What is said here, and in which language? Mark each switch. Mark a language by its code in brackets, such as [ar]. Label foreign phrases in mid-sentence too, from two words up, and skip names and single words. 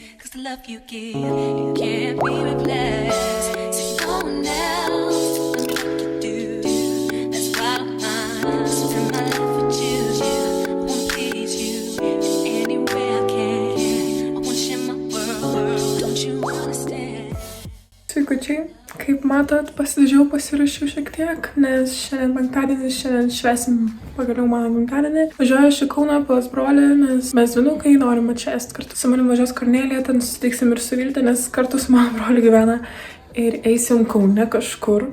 [en] Cause the love you give, it can't be replaced. So no one else does me like you do. That's why I don't mind. Spend my life with you. I wanna please you in any way I can. I wanna share my world. Don't you understand? [lt] Sveikučiai. Kaip matot, pasirašiau šiek tiek, nes šiandien penktadienis, šiandien švęsim pagaliau mano gimtadienį. Važiuoju iš Kauno pas brolį, nes mes dvynukai norim atšvęsti kartu. Su manim važiuos Kornelija, ten susitiksim ir su Vilte, nes kartu su mano broliu gyvena ir eisim Kaune kažkur.